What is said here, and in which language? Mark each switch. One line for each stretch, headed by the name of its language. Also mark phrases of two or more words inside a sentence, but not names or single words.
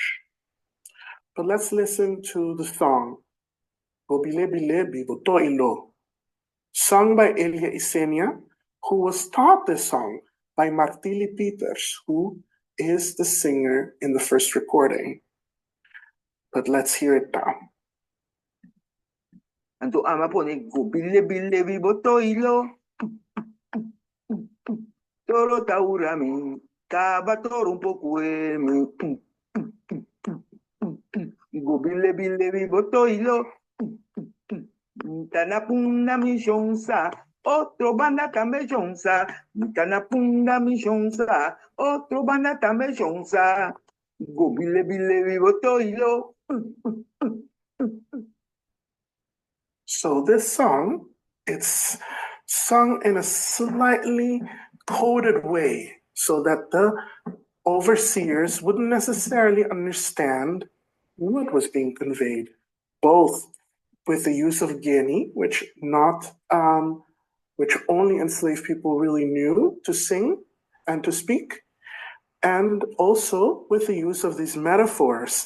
English: But let's listen to the song, Bobile Bile Biboto Ilo, sung by Elia Isenia, who was taught this song by Martili Peters, who is the singer in the first recording. But let's hear it now.
Papiamento: Anto ama pone go bile bile biboto ilo. Toro taura mi, tabatoro un poco mi. Go bile bile biboto ilo. Tanapunda mi shonsa, otro banda tambe shonsa. Tanapunda mi shonsa, otro banda tambe shonsa. Go bile bile biboto ilo.
English: So this song, it's sung in a slightly coded way so that the overseers wouldn't necessarily understand what was being conveyed, both with the use of Guinea, which only enslaved people really knew to sing and to speak, and also with the use of these metaphors.